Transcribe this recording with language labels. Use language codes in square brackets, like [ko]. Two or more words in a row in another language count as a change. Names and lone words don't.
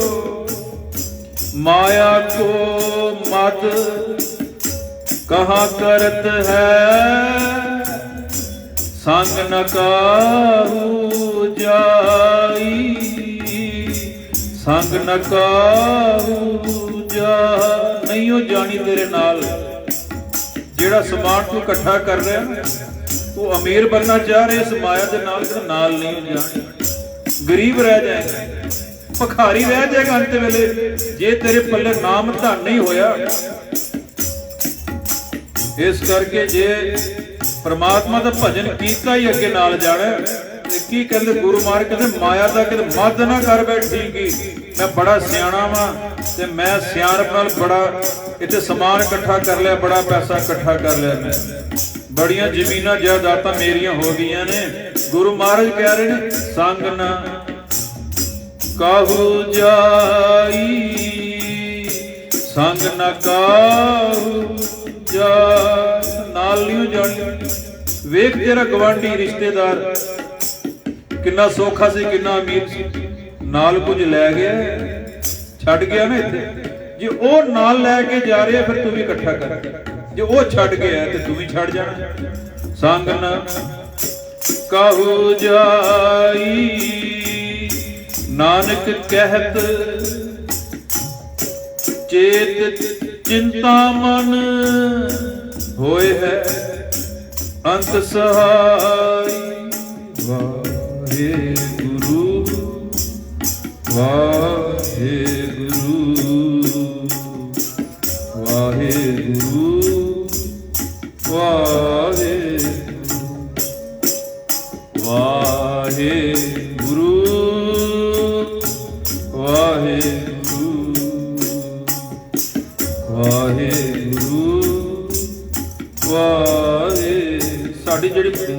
[bra] माया को मद कहाँ करत है, संग न काहू जाई, संग न काहू जा। [pa] ਨਹੀਂ ਹੋ ਜਾਣੀ ਤੇਰੇ ਨਾਲ, ਜਿਹੜਾ ਸਮਾਨ ਤੂੰ ਇਕੱਠਾ ਕਰ ਰਿਹਾ, ਤੂੰ ਅਮੀਰ ਬਣਨਾ ਚਾਹ ਰਹੇ, ਇਸ ਮਾਇਆ ਕੇ ਨਾਲ ਨਹੀਂ ਜਾਣੀ, ਗਰੀਬ ਰਹਿ ਜਾਏਗਾ, ਭਖਾਰੀ ਰਹਿ ਜਾਏਗਾ ਅੰਤ ਵੇਲੇ, ਜੇ ਤੇਰੇ ਪੱਲੇ ਨਾਮ ਧਨ ਨਹੀਂ ਹੋਇਆ। ਇਸ ਕਰਕੇ ਜੇ ਪਰਮਾਤਮਾ ਕਾ ਭਜਨ ਕੀਤਾ ਹੀ ਅੱਗੇ ਨਾਲ ਜਾਣਾ। ਕੀ ਕਹਿੰਦੇ ਗੁਰੂ ਮਹਾਰਾਜ ਕਹਿੰਦੇ ਮਾਇਆ ਕਾ ਕਿ ਮਦ ਨਾ ਕਰ ਬੈਠੀ ਕਿ ਮੈਂ ਬੜਾ ਸਿਆਣਾ ਵਾਂ ਤੇ ਮੈਂ ਸਿਆਣਪ ਨਾਲ ਬੜਾ ਇੱਥੇ ਸਮਾਨ ਇਕੱਠਾ ਕਰ ਲਿਆ, ਬੜਾ ਪੈਸਾ ਇਕੱਠਾ ਕਰ ਲਿਆ, ਮੈਂ ਬੜੀਆਂ ਜ਼ਮੀਨਾਂ ਜਾਇਦਾਦਾਂ ਮੇਰੀਆਂ ਹੋ ਗਈਆਂ ਨੇ। ਗੁਰੂ ਮਹਾਰਾਜ ਕਹਿ ਰਹੇ ਨੇ [bra] संग ना काहू जाई, संग ना काहू जा। [pa] ਨਾਲ ਨਹੀਂ ਜਾਣੀ। ਵੇਖ ਤੇਰਾ ਗਵਾਂਢੀ ਰਿਸ਼ਤੇਦਾਰ ਕਿੰਨਾ ਸੌਖਾ ਸੀ, ਕਿੰਨਾ ਅਮੀਰ ਸੀ, ਨਾਲ ਕੁਝ ਲੈ ਗਿਆ, ਛੱਡ ਗਿਆ ਨਾ ਇੱਥੇ। ਜੇ ਓ ਨਾਲ ਲੈਕੇ ਜਾ ਰਹੇ ਫਿਰ ਤੂੰ ਵੀ ਇਕੱਠਾ ਕਰ, ਜੇ ਓ ਛੱਡ ਗਿਆ ਤਾਂ ਤੂੰ ਵੀ ਛੱਡ ਜਾਣਾ। [bra] संग न काहू जाई नानक कहत, चेत चिंता मन होए है अंत सहाय। [pa] वाहे गुरु ਵਾਹਿਗੁਰੂ ਵਾਹਿਗੁਰੂ ਵਾਹਿਗੁਰੂ ਵਾਹਿਗੁਰੂ ਵਾਹਿਗੁਰੂ ਵਾਹਿ ਸਾਡੀ ਜਿਹੜੀ